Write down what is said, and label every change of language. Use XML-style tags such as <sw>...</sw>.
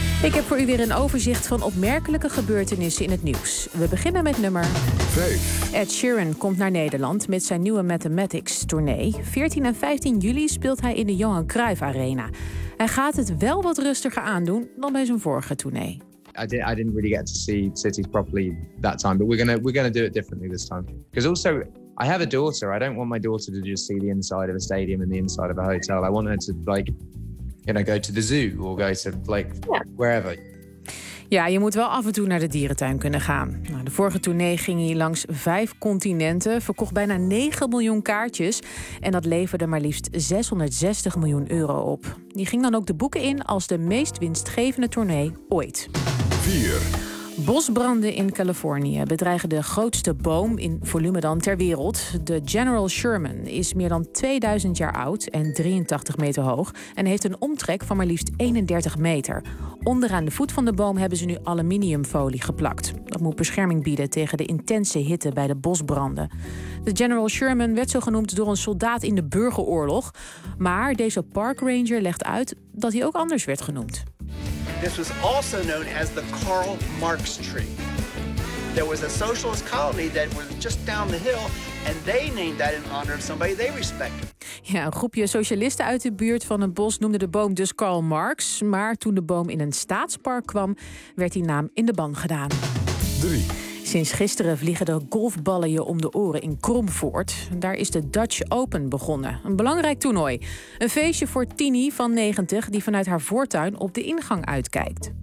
<nl>Ik heb voor u weer een overzicht van opmerkelijke gebeurtenissen in het nieuws. We beginnen met nummer 5. Ed Sheeran komt naar Nederland met zijn nieuwe Mathematics-tournee. 14 en 15 juli speelt hij in de Johan Cruijff Arena. Hij gaat het wel wat rustiger aandoen dan bij zijn vorige tournee.</nl> <en>I didn't really get to see cities properly that time, but we're gonna do it differently this time. Because also, I have a daughter. I don't want my daughter to just see the inside of a stadium and the inside of a hotel. I want her to go to the zoo or go to wherever.</en> <nl>Ja, je moet wel af en toe naar de dierentuin kunnen gaan. Nou, de vorige tournee ging hij langs 5 continenten, verkocht bijna 9 miljoen kaartjes en dat leverde maar liefst 660 miljoen euro op. Die ging dan ook de boeken in als de meest winstgevende tournee ooit. 4. Bosbranden in Californië bedreigen de grootste boom in volume dan ter wereld. De General Sherman is meer dan 2000 jaar oud en 83 meter hoog en heeft een omtrek van maar liefst 31 meter. Onderaan de voet van de boom hebben ze nu aluminiumfolie geplakt. Dat moet bescherming bieden tegen de intense hitte bij de bosbranden. De General Sherman werd zo genoemd door een soldaat in de burgeroorlog, maar deze park ranger legt uit dat hij ook anders werd genoemd.</nl> <en>This was also known as the Karl Marx tree. There was a socialist colony that was just down the hill, and they named that in honor of somebody they respected.</en> <nl>Ja, een groepje socialisten uit de buurt van een bos noemde de boom dus Karl Marx. Maar toen de boom in een staatspark kwam, werd die naam in de ban gedaan. 3. Sinds gisteren vliegen de golfballen je om de oren in Kromvoort. Daar is de Dutch Open begonnen. Een belangrijk toernooi. Een feestje voor Tini van 90 die vanuit haar voortuin op de ingang uitkijkt.</nl>